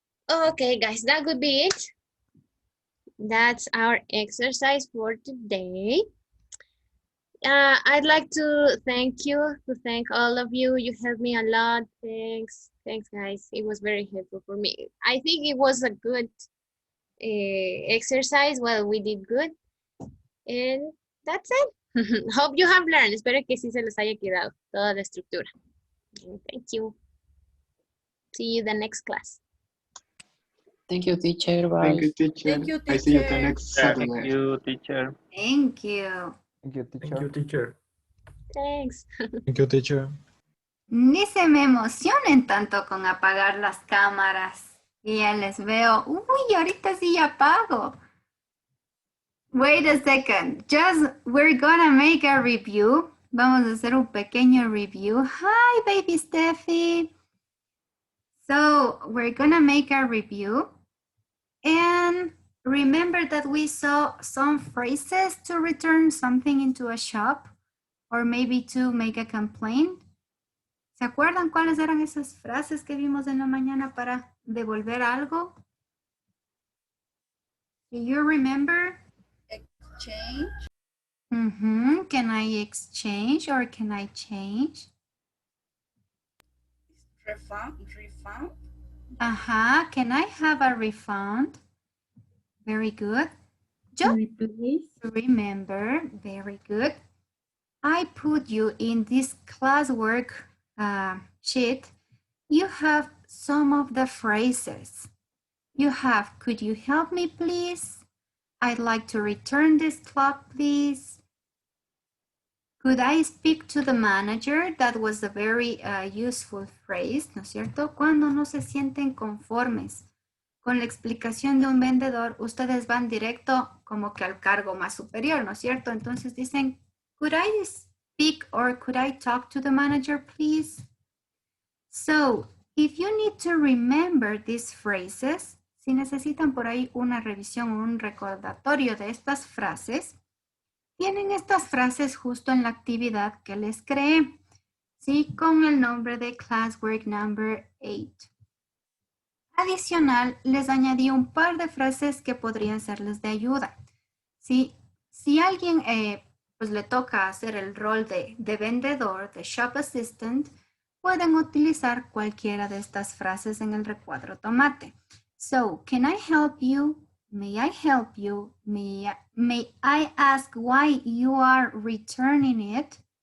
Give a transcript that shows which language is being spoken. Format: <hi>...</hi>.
<en>Okay, guys, that would be it. That's our exercise for today. I'd like to thank all of you. You helped me a lot. Thanks, guys. It was very helpful for me. I think it was a good exercise. Well, we did good. And that's it. Hope you have learned.</en> <es>Espero que sí se les haya quedado toda la estructura.</es> <en>Thank you. See you the next class. Thank you, teacher. Bye. Thank you, teacher. Thank you, I see you the teacher. next Saturday. Thank you, teacher. Thank you. Thank you, teacher. Thank you, teacher. Thanks. Thank you, teacher.</en> <es>Ni se me emocionen tanto con apagar las cámaras. Y ya les veo. Uy, ahorita sí ya apago.</es> <en>Wait a second. We're gonna make a review.</en> <es>Vamos a hacer un pequeño review.</es> <en>Hi, baby Steffi. So we're gonna make a review. And remember that we saw some phrases to return something into a shop or maybe to make a complaint.</en> <es>¿Se acuerdan cuáles eran esas frases que vimos en la mañana para devolver algo?</es> <en>Do you remember? Exchange. Can I exchange or can I change? Refund. Can I have a refund? Very good. Replace. Remember, very good. I put you in this classwork sheet. You have some of the phrases. You have, could you help me, please? I'd like to return this clock, please. Could I speak to the manager? That was a very useful phrase,</en> <es>¿no es cierto? Cuando no se sienten conformes con la explicación de un vendedor, ustedes van directo como que al cargo más superior, ¿no es cierto? Entonces dicen,</es> <en>could I speak or could I talk to the manager, please? So, if you need to remember these phrases,</en> <es>si necesitan por ahí una revisión o un recordatorio de estas frases, tienen estas frases justo en la actividad que les creé, ¿sí? Con el nombre de Classwork Number 8. Adicional, les añadí un par de frases que podrían serles de ayuda, ¿sí? Si alguien pues le toca hacer el rol de vendedor, de shop assistant, pueden utilizar cualquiera de estas frases en el recuadro tomate.</es> <en>So, can I help you? May I help you? May I ask why you are returning it?</en>